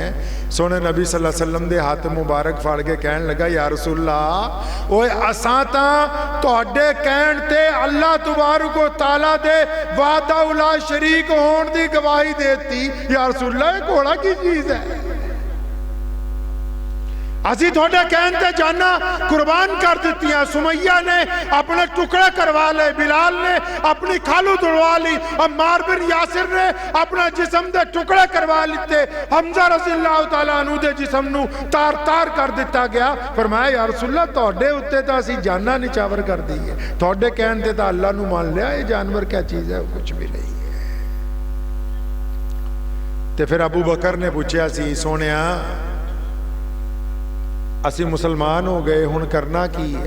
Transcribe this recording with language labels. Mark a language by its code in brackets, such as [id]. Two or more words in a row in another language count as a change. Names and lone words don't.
[pa] سوہنے نبی [ar] صلى الله عليه وسلم [pa] دے ہتھ مبارک پھڑ کے کہن لگا, [ar] يا رسول الله, [pa] اوئے اساں تاں تہاڈے کہن تے اللہ [ar] تبارك وتعالى [pa] دے [ar] وحده لا شريك [pa] ہون دی گواہی دیتی. [ar] يا رسول الله, [pa] اے گھوڑا کی چیز اے؟ اسی تہاڈے کہن تے جاناں قربان کر دتیاں. سمیہ نے اپنے ٹکڑے کروا لے، بلال نے اپنی کھال تڑوا لی، عمار بن یاسر نے اپنا جسم دے ٹکڑے کروا لتے، حمزہ [ar] رضي الله تعالى عنه [pa] دے جسم نوں تار تار کر دتا گیا. فرمایا, [ar] يا رسول الله, [pa] تہاڈے اتے تاں اسی جاناں نچھاور کر دتی ہے، تہاڈے کہن تے تاں اللہ نوں من لیا. [ur] یہ جانور کیا چیز ہے؟ کچھ بھی نہیں ہے. [pa] تے فیر ابو بکر نے پچھیا سی، سوہنیا اسی مسلمان ہو گئے، ہن کرنا کی ہے?